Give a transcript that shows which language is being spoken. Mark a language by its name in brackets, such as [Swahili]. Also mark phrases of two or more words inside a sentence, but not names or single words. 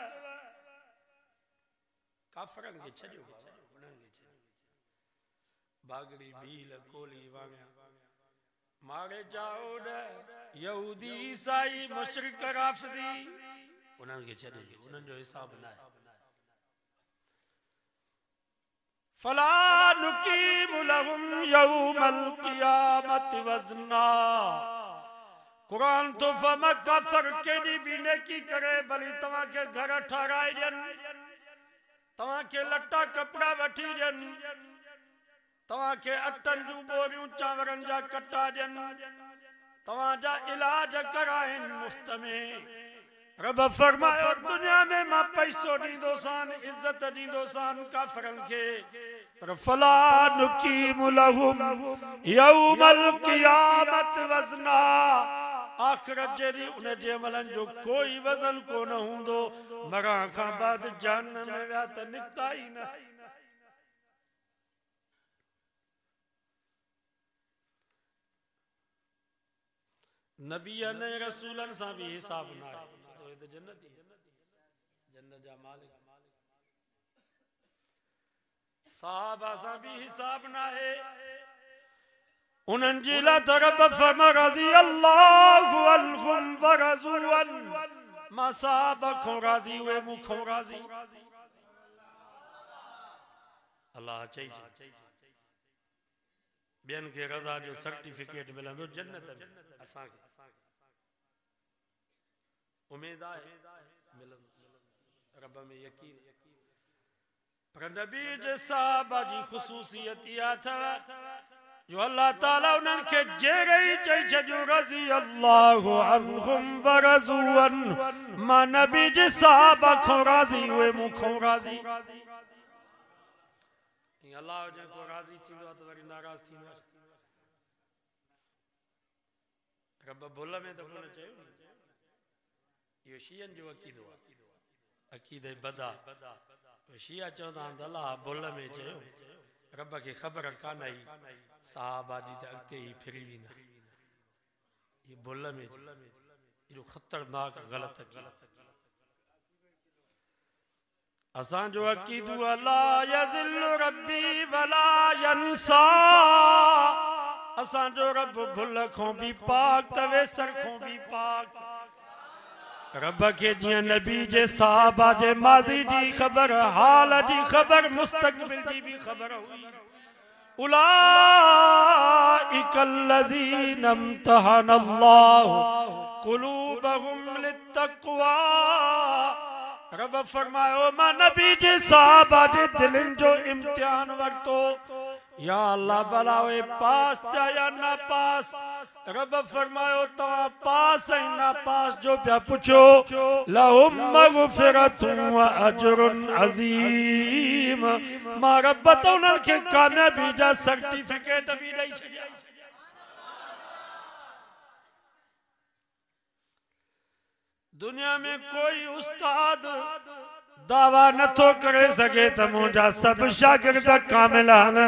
[Sindhi] काफ़रनि खे छॾियो बाबा, उन्हनि खे छॾियो। बागड़ी भील कोली वांगिया मारे जाओ ॾ यहूदी ईसाई मुशरिक राफ़िज़ी, उन्हनि खे छॾियो, उन्हनि जो हिसाब न आहे। [Arabic] فلا نقيم لهم يوم القيامة وزنا. [Sindhi] कुरान तो फमा काफ़र केॾी बि नेकी करे भली तव्हां खे घर ठाराए ॾियनि, तव्हां खे लटा कपड़ा वठी ॾियनि, तव्हां खे अटनि जूं बोरियूं चांवरनि जा कटा ॾियनि, तव्हां जा इलाज कराइनि मुफ़्त में। रब फरमायो दुनिया में मां पैसो ॾींदोसान, इज्जत ॾींदोसान काफ़रनि खे, पर [Arabic] فلا نقيم لهم يوم القيامة وزنا. [Sindhi] आख़िरत जे ॾींहुं उन जे अमलनि जो कोई वज़न कोन हूंदो। मरण खां बाद जहन्नम में विया त निकिता ई न। नबीअ ने रसूलनि सां भी हिसाब न आहे, तो जन्नती जन्नत जा मालिक। साहबा सां भी हिसाब न आहे, उन्हनि जी ला त रब फरमा [Arabic] رضي الله عنهم ورضوا عن. [Sindhi] मां साहब खां राज़ी, उहे मूंखां राज़ी। अल्लाह चई ॿियनि खे रज़ा जो सर्टिफिकेट मिलंदो जन्नत में, असांखे उम्मीद आहे मिलंदो, रब में यकीन। पर नबी जे साहबा जी ख़ुसूसियत इहा अथव जो अल्लाह ताला उन्हनि खे जहिड़े ई चई छॾियो [Arabic] رضي الله عنهم ورضوا عن. [Sindhi] मां नबी जे साहबा खां राज़ी, उहे मूंखां राज़ी। अल्लाह जेको राज़ी थींदो आहे त वरी नाराज़ थींदो आहे। रब भुल में त कोन चयो, इहो शियनि जो अक़ीदो आहे, अक़ीदे बदा। शिया चवंदा आहिनि अल्लाह भुल में चयो, रब खे ख़बर कान आई साहबा जी त अॻिते ई फिरी वेंदा। ये भुल में एॾो ख़तरनाक ग़लत अक़ीदो। [Arabic] असांजो अक़ीदो لا يضل ربي ولا ينسى. [Sindhi] असांजो रब भुल खां भी पाक, तवेसर खां भी पाक। रब के जियां नबी जे साहबा जे माज़ी जी ख़बर, हाल जी ख़बर, मुस्तक़बिल जी भी ख़बर हुई। [Arabic] أولئك الذين امتحن الله قلوبهم للتقوى. [Sindhi] रब फरमायो मां नबी जे साहबा जे दिलनि जो इम्तिहान वरितो। या अल्लाह भला उहे पास थिया या ना पास। रब फरमायो तव्हां पास ऐं ना पास जो पिया पुछो। [Arabic] لهم مغفرة وأجر عظيم. [Sindhi] मां रब त उन्हनि खे कामयाबी जा सर्टिफिकेट भी ॾेई छॾिया। दुनिया में कोई उस्ताद दावा नथो करे सके त मुंहिंजा सभु शागिर्द कामिल आहिनि।